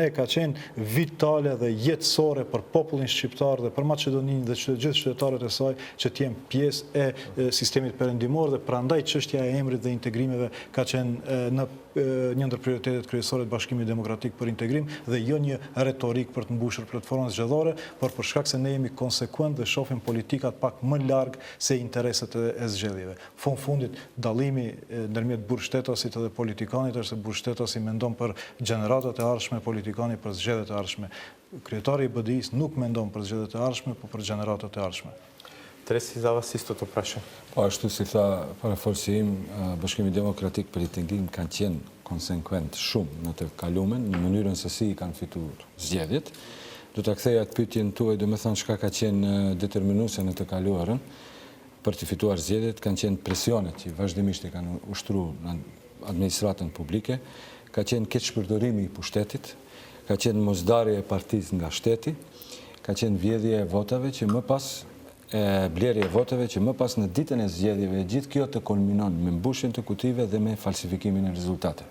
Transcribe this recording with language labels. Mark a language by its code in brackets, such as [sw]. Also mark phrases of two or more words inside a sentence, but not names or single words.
[sq] ne ka qenë vitale dhe jetësore për popullin shqiptar dhe për Maqedoninë dhe gjithë qytetarët e saj që të jenë pjesë e sistemit perëndimor, dhe prandaj çështja e emrit dhe integrimeve ka qenë në një ndër prioritetet kryesore të Bashkimit Demokratik për Integrim, dhe jo një retorik për të mbushur platformën zgjedhore, por për shkak se ne jemi konsekuent dhe shohim politikat pak më larg se interesat e zgjedhjeve. Fundit dallimi ndërmjet burgshtetasit dhe politikanit është se burgshtetasi mendon për gjeneratat e ardhshme, politikani për zgjedhjet e ardhshme. Kryetari i BDI-s nuk mendon për zgjedhjet e ardhshme, por për gjeneratat e ardhshme. [mk] Треси за вас истото прашање. [sq] Po, ashtu si tha paraforsi im, Bashkimi Demokratik për Integrim kanë qenë konsekvent shumë në të kalumen, në mënyrën se si i kanë fituar zgjedhjet. Do ta ktheja atë pyetjen tuaj, do të thonë çka ka qenë determinuese në të kaluarën për të fituar zgjedhjet, kanë qenë presionet që vazhdimisht i kanë ushtruar në administratën publike, ka qenë keqpërdorimi i pushtetit, ka qenë mosdarje e partisë nga shteti, ka qenë vjedhje e votave që më pas blerje e votave që më pas në ditën e zgjedhjeve gjithë kjo të kulminon me mbushjen të kutive dhe me falsifikimin e rezultateve.